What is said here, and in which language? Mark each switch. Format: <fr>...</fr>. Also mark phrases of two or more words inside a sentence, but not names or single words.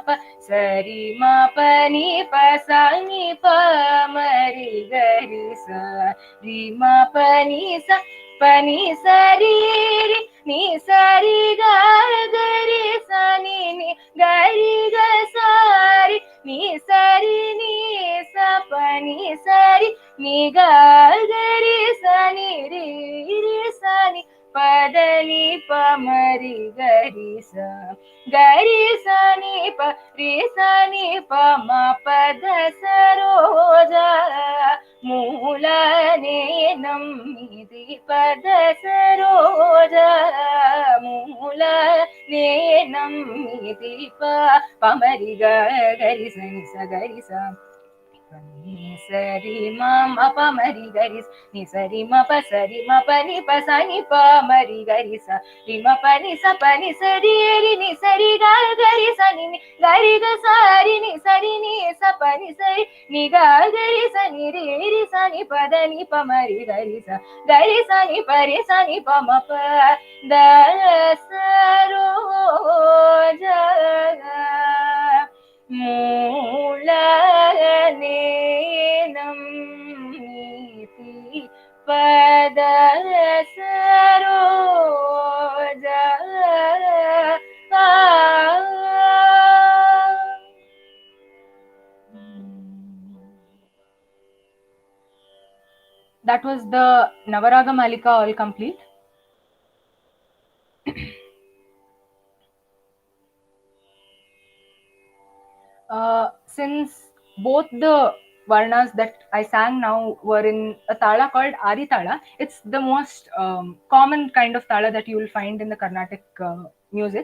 <te>पनि पनि पमरि गरि सरि म पनि सरि नि सरि गरि सनि नि गरि ग सारि नि सरि नि स पनि सरि नि गरि सनि रि सनि पदनि पमरि गरि सनि प रि सनि प म పద సరోజ మూల నెనమ్మితి పద సరోజ మూల నెనమ్మితి पमरि गरि सनि सगरि स नि सरि म पमरि गरि नि सरि म सरि म पनि सनि पमरि गरि स रि म पनि सरि रि नि सरि गरि सनि नि गरि ग सारि नि सरि नि स पनि सरि नि गरि सनि रि सनि पदनि पमरि गरि सनि परि सनि पम प द సరోజ మూల నెనమ్మితి పద సరోజ</te> <en>That was the Navaraga Malika all complete. Since both the varnas that I sang now were in a tala called Adi Tala, it's the most common kind of tala that you will find in the Carnatic music.</en>